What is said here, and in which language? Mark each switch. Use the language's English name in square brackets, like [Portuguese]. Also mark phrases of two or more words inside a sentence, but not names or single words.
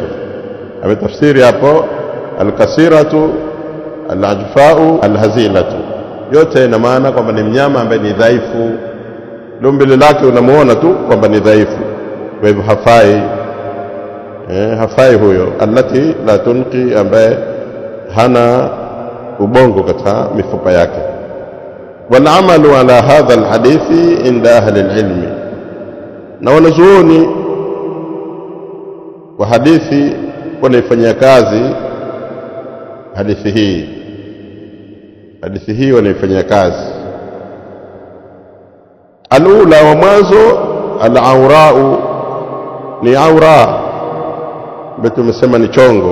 [Swahili] Ametafsiri hapo [Arabic] الكسيرة، العجفاء، الهزيلة, [Swahili] yote ina maana kwamba ni mnyama ambaye ni dhaifu, umbile lake unamuona tu kwamba ni dhaifu. Kwa hivyo hafai huyo. [Arabic] التي لا تنقي, [Swahili] ambaye hana ubongo katika mifupa yake. [Arabic] والعمل على هذا الحديث عند أهل العلم. [Swahili] na wanazuoni wa hadithi wanaifanyia kazi hadithi hii wanaifanyia kazi. Alula, wa mwanzo, al-awra'u, ni awra betu tumesema ni chongo.